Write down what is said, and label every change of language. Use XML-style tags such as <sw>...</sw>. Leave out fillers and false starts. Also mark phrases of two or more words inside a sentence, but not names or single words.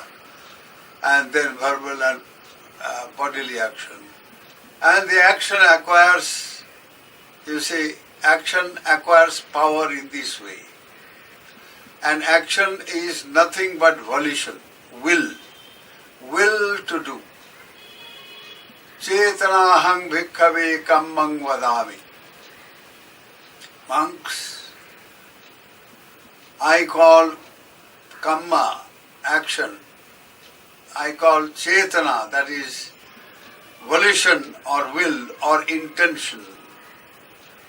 <en>And then verbal and bodily action. And the action acquires, you see, action acquires power in this way. And action is nothing but volition, will to do.</en> <pi>Chetanahang bhikkhave kammang vadami.</pi> <en>Monks, I call kamma, action, I call chetana, that is volition or will or intention.</en>